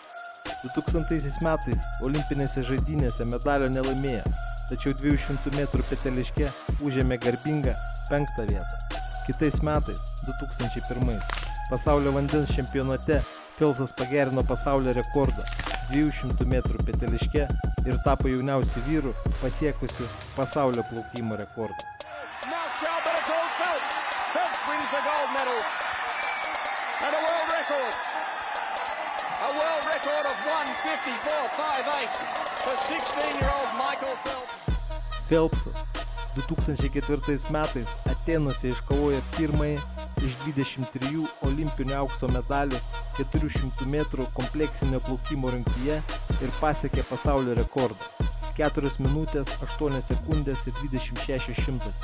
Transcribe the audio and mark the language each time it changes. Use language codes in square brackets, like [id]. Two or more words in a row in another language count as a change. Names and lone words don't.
[lt] 2000 metais olimpinėse žaidynėse medalio nelaimėjo, tačiau 200 metrų peteliške užėmė garbingą 5 vietą. Kitais metais, 2001, pasaulio vandens čempionate Phelpsas pagerino pasaulio rekordą 200 metrų peteliške ir tapo jauniausiu vyru pasiekusiu pasaulio plaukimo rekordą. [en] Phelps wins the gold medal and a world record. A world record of 1:54.58 for 16-year-old Michael Phelps. [lt] Phelpsas 2004 metais Atėnuose iškovojo pirmąjį iš 23 olimpinių aukso medalių 400 metrų kompleksinio plaukimo rungtyje ir pasiekė pasaulio rekordą 4 minutės 8 sekundės ir 26 šimtasios.